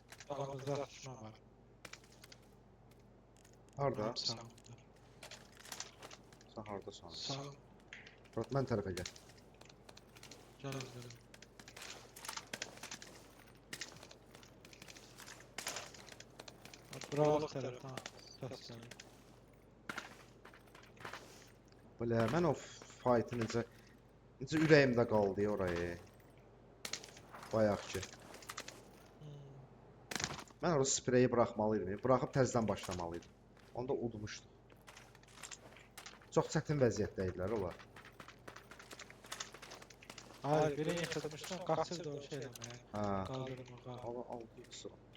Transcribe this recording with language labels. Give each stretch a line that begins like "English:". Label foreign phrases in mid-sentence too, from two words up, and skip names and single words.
Azerbaijani: Aramızda atışma var. Harda? Sağ. Sən hardasan? Sağ. Fırat, mən tərəfə gəl.
Turkish: Gel gidelim. Bravo taraftan. Ses geldi.
Azerbaijani: Belə, mən o fight'ı necə ürəyimdə qaldı orayı. Bayaqki. Mən orada spreyi buraxmalıydım. Buraxıb təzədən başlamalıydım. Onda udmuşdum. Çox çətin vəziyyətdə idilər onlar.
Turkish: Hayır, birini yıkılmıştım. Kaçırdı o şeyden ya. Ha. Kaldırımı Al, al, sıra.